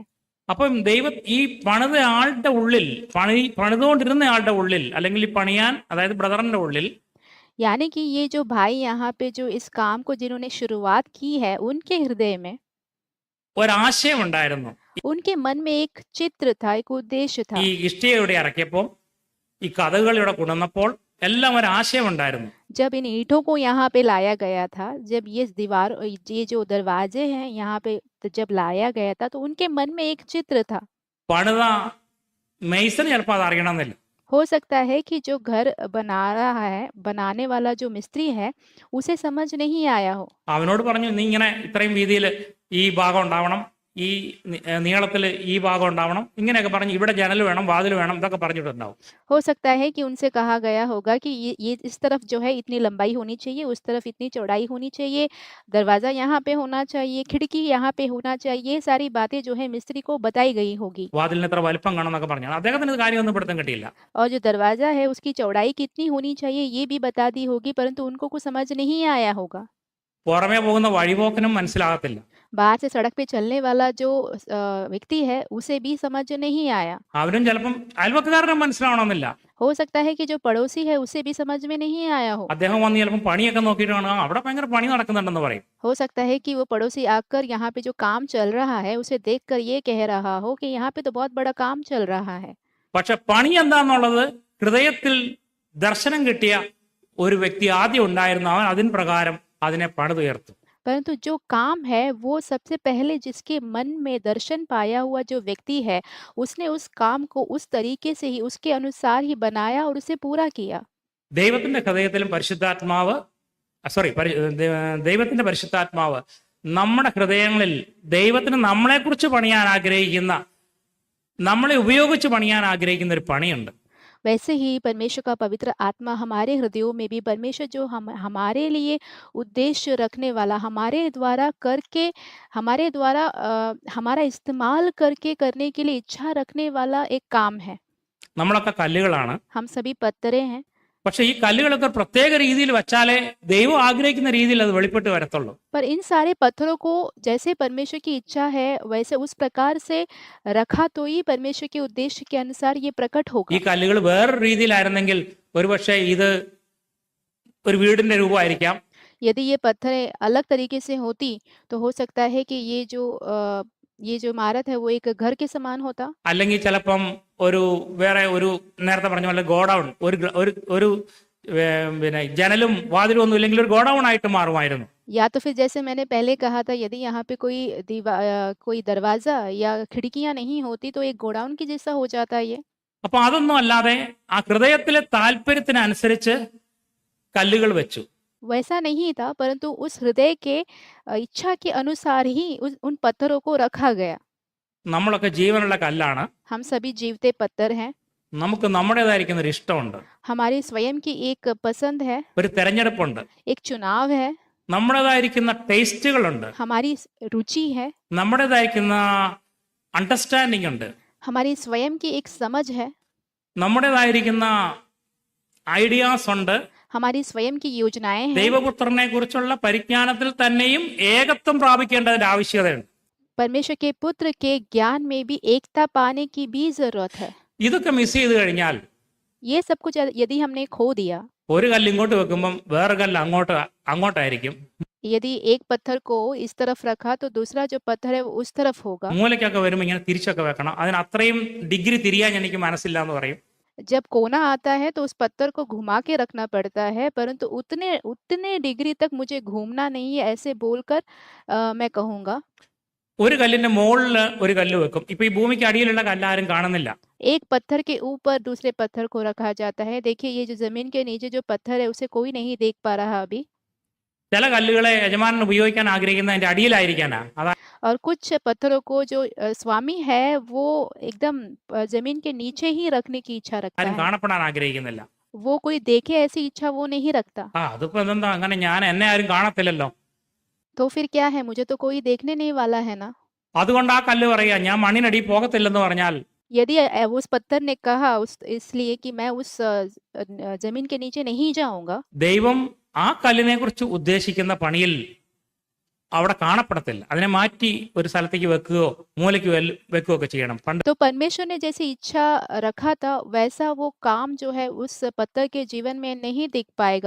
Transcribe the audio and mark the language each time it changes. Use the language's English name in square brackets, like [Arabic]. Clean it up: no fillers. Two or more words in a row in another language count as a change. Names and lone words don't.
[Malayalam] അപ്പം ദൈവം ഈ പണിത ആളുടെ ഉള്ളിൽ പണിതുകൊണ്ടിരുന്ന ആളുടെ ഉള്ളിൽ അല്ലെങ്കിൽ ഈ പണിയാൻ അതായത് ബ്രദറിന്റെ ഉള്ളിൽ [Hindi] यानी कि ये जो भाई यहाँ पे जो इस काम को जिन्होंने शुरुआत की है, उनके हृदय में, [Malayalam] ഒരാശയം ഉണ്ടായിരുന്നു. [Hindi] उनके मन में एक चित्र था, एक उद्देश्य था। [Malayalam] ഈ ഇഷ്ടിക ഇവിടെ ഇറക്കിയപ്പോൾ ഈ കഥകൾ ഇവിടെ കൊണ്ടുവന്നപ്പോൾ എല്ലാം ഒരാശയം ഉണ്ടായിരുന്നു. [Hindi] जब इन ईंटों को यहाँ पे लाया गया था, जब ये जो दरवाजे हैं यहाँ पे जब लाया गया था, तो उनके मन में एक चित्र था। [Malayalam] പണിത മെയ്സന് ചിലപ്പോൾ അത് അറിയണമെന്നില്ല. [Hindi] हो सकता है कि जो घर बना रहा है, बनाने वाला जो मिस्त्री है, उसे समझ नहीं आया हो। [Malayalam] അവനോട് പറഞ്ഞു, നീ ഇങ്ങനെ ഇത്രയും വീതിയിൽ ഈ ഭാഗം ഉണ്ടാവണം, ഈ നീളത്തിൽ ഈ ഭാഗം ഉണ്ടാവണം, ഇങ്ങനെയൊക്കെ പറഞ്ഞ് ഇവിടെ ജനൽ വേണം, വാതിൽ വേണം, ഇതൊക്കെ പറഞ്ഞിട്ടുണ്ടാവും. [Hindi] हो सकता है कि उनसे कहा गया होगा कि ये इस तरफ जो है इतनी लंबाई होनी चाहिए, उस तरफ इतनी चौड़ाई होनी चाहिए, दरवाज़ा यहाँ पे होना चाहिए, खिड़की यहाँ पे होना चाहिए, ये सारी बातें जो है मिस्त्री को बताई गई होगी। [Malayalam] വാതിലിന് എത്ര വലിപ്പം കാണണം എന്നൊക്കെ പറഞ്ഞാൽ അദ്ദേഹത്തിന് ഇത് കാര്യമൊന്നും പിടുത്തം കിട്ടിയില്ല. [Hindi] और जो दरवाज़ा है उसकी चौड़ाई कितनी होनी चाहिए ये भी बता दी होगी, परंतु उनको कुछ समझ नहीं आया होगा। [Malayalam] പുറമേ പോകുന്ന വഴിപോക്കനും മനസ്സിലാകത്തില്ല. [Hindi] बाहर से सड़क पे चलने वाला जो व्यक्ति है उसे भी समझ नहीं आया। [Malayalam] അവനും ചിലപ്പം അയൽവക്കക്കാരനും മനസ്സിലാവണമെന്നില്ല. [Hindi] हो सकता है कि जो पड़ोसी है उसे भी समझ में नहीं आया हो। [Malayalam] അദ്ദേഹം വന്ന് ചിലപ്പം പണിയൊക്കെ നോക്കിയിട്ടാണ് അവിടെ ഭയങ്കര പണി നടക്കുന്നുണ്ടെന്ന് പറയും. [Hindi] हो सकता है कि वो पड़ोसी आकर यहाँ पे जो काम चल रहा है उसे देखकर ये कह रहा हो कि यहाँ पे तो बहुत बड़ा काम चल रहा है। [Malayalam] പക്ഷെ പണി എന്താന്നുള്ളത് ഹൃദയത്തിൽ ദർശനം കിട്ടിയ ഒരു വ്യക്തി ആദ്യം ഉണ്ടായിരുന്നു, അവൻ അതിന് പ്രകാരം അതിനെ പണിതുയർത്തു. [Hindi] परंतु जो काम है वो सबसे पहले जिसके मन में दर्शन पाया हुआ जो व्यक्ति है उसने उस काम को उस तरीके से ही उसके अनुसार ही बनाया और उसे पूरा किया। [Malayalam] ദൈവത്തിന്റെ ഹൃദയത്തിലും പരിശുദ്ധാത്മാവ് ദൈവത്തിന്റെ പരിശുദ്ധാത്മാവ് നമ്മുടെ ഹൃദയങ്ങളിൽ ദൈവത്തിന് നമ്മളെക്കുറിച്ച് പണിയാൻ ആഗ്രഹിക്കുന്ന, നമ്മളെ ഉപയോഗിച്ച് പണിയാൻ ആഗ്രഹിക്കുന്ന ഒരു पणियुണ്ട്. [Hindi] वैसे ही परमेश्वर का पवित्र आत्मा हमारे हृदयों में भी परमेश्वर जो हमारे लिए उद्देश्य रखने वाला, हमारे द्वारा करके, हमारे द्वारा हमारा इस्तेमाल करके करने के लिए इच्छा रखने वाला एक काम है। [Malayalam] നമ്മളൊക്കെ കല്ലുകളാണ്. [Hindi] हम सभी पत्थरे हैं, [Malayalam] പക്ഷെ ഈ കല്ലുകളൊക്കെ പ്രത്യേക രീതിയിൽ വെച്ചാലേ ദൈവം ആഗ്രഹിക്കുന്ന രീതിയിൽ അത് വെളിപ്പെട്ട് വരത്തുള്ളൂ. [Hindi] पर इन सारे पत्थरों को जैसे परमेश्वर की इच्छा है वैसे उस प्रकार से रखा तो ही परमेश्वर के उद्देश्य के अनुसार ये प्रकट [Malayalam] ഈ [Hindi] होगा। [Malayalam] കല്ലുകൾ വേറൊരു രീതിയിലായിരുന്നെങ്കിൽ ഒരുപക്ഷെ ഇത് ഒരു വീടിന്റെ രൂപമായിരിക്കാം, [Hindi] यदि ये पत्थरें अलग तरीके से होती तो हो सकता है कि ये जो इमारत है वो एक घर के समान होता, [Malayalam] അല്ലെങ്കിൽ ചിലപ്പം ഒരു വേറെ ഒരു നേരത്തെ പറഞ്ഞ പോലെ ഗോഡൗൺ, ഒരു പിന്നെ ജനലും വാതിലും ഒന്നും ഇല്ലെങ്കിൽ ഒരു ഗോഡൗൺ ആയിട്ട് മാറുമായിരുന്നു. [Hindi] या तो फिर जैसे मैंने पहले कहा था यदि यहाँ पे कोई दरवाजा या खिड़कियां नहीं होती तो एक गोडाउन की जैसा हो जाता ये। [Malayalam] അപ്പൊ അതൊന്നും അല്ലാതെ ആ ഹൃദയത്തിലെ താല്പര്യത്തിനനുസരിച്ച് കല്ലുകൾ വെച്ചു. [Hindi] वैसा नहीं था, परंतु उस हृदय के इच्छा के अनुसार ही उन पत्थरों को रखा गया। [Malayalam] നമ്മളൊക്കെ ജീവനുള്ള കല്ലാണ്. [Hindi] हम सभी जीवते पत्थर हैं, [Malayalam] നമുക്ക് നമ്മുടേതായിരിക്കുന്ന ഒരു ഇഷ്ടമുണ്ട്, [Hindi] हमारी स्वयं की एक पसंद है, [Malayalam] ഒരു തെരഞ്ഞെടുപ്പുണ്ട്, [Hindi] एक चुनाव है, [Malayalam] നമ്മുടേതായിരിക്കുന്ന ടേസ്റ്റുകളുണ്ട്, [Hindi] हमारी रुचि है, [Malayalam] നമ്മുടേതായിരിക്കുന്ന അണ്ടർസ്റ്റാൻഡിംഗ് ഉണ്ട്, [Hindi] हमारी स्वयं की एक समझ है, [Malayalam] നമ്മുടേതായിരിക്കുന്ന ഐഡിയാസ് ഉണ്ട്. [Hindi] हमारी स्वयं की योजनाएं हैं। [Malayalam] ദൈവപുത്രനെ കുറിച്ചുള്ള പരിജ്ഞാനത്തിൽ തന്നെയും ഏകത്വം പ്രാപിക്കേണ്ടതിന്റെ ആവശ്യകതയുണ്ട്. [Hindi] परमेश्वर के पुत्र के ज्ञान में भी एकता पाने की भी जरूरत है। [Malayalam] ഇതൊക്കെ മിസ് ചെയ്ത് കഴിഞ്ഞാൽ [Hindi] ये सब कुछ यदि हमने खो दिया, [Malayalam] ഒരു കല്ല് ഇങ്ങോട്ട് വെക്കുമ്പം വേറെ കല്ല് അങ്ങോട്ടായിരിക്കും. [Hindi] यदि एक पत्थर को इस तरफ रखा तो दूसरा जो पत्थर है वो उस तरफ होगा। [Malayalam] മൂലയ്ക്കൊക്കെ വരുമ്പോൾ ഇങ്ങനെ തിരിച്ചൊക്കെ വെക്കണം. അതിന് അത്രയും ഡിഗ്രി തിരിയാൻ എനിക്ക് മനസ്സില്ല എന്ന് പറയും. [Hindi] जब कोना आता है तो उस पत्थर को घुमा के रखना पड़ता है, परंतु उतने उतने डिग्री तक मुझे घूमना नहीं है, ऐसे बोलकर मैं कहूँगा। [Malayalam] ഒരു കല്ലിന്റെ മുകളിൽ ഒരു കല്ല് വെക്കും. ഇപ്പൊ ഈ ഭൂമിക്ക് അടിയിലുള്ള കല്ല് ആരും കാണുന്നില്ല. [Hindi] एक पत्थर के ऊपर दूसरे पत्थर को रखा जाता है। देखिए ये जो जमीन के नीचे जो पत्थर है उसे कोई नहीं देख पा रहा अभी। [Malayalam] ചില കല്ലുകളെ യജമാനൻ ഉപയോഗിക്കാൻ ആഗ്രഹിക്കുന്ന അതിന്റെ അടിയിലായിരിക്കാനാ. അതാ [Hindi] और कुछ पत्थरों को जो स्वामी है वो एकदम जमीन के नीचे ही रखने की इच्छा रखता [Malayalam] ആരും [Hindi] है। [Malayalam] കാണപ്പെടാൻ ആഗ്രഹിക്കുന്നില്ല. [Hindi] वो कोई देखे ऐसी इच्छा वो नहीं रखता। [Malayalam] അതിപ്പോ എന്താ അങ്ങനെ, എന്നെ ആരും കാണത്തില്ലല്ലോ. [Hindi] तो फिर क्या है, मुझे तो कोई देखने नहीं वाला है ना। [Malayalam] അതുകൊണ്ട് ആ കല്ല് പറയാ ഞാൻ മണ്ണിനടി പോകത്തില്ലെന്ന് പറഞ്ഞാൽ [Hindi] यदि उस पत्थर ने कहा इसलिए कि मैं उस जमीन के नीचे नहीं जाऊंगा, [Malayalam] ദൈവം ആ കല്ലിനെ കുറിച്ച് ഉദ്ദേശിക്കുന്ന പണിയിൽ അവിടെ കാണപ്പെടത്തില്ല. അതിനെ മാറ്റി ഒരു സ്ഥലത്തേക്ക് വെക്കുകയോ മൂലയ്ക്ക് വെക്കുകയോ ഒക്കെ ചെയ്യണം. പണ്ട് [Hindi] तो परमेश्वर ने जैसी इच्छा रखा था वैसा वो काम जो है उस पत्थर के जीवन में नहीं दिख पाएगा।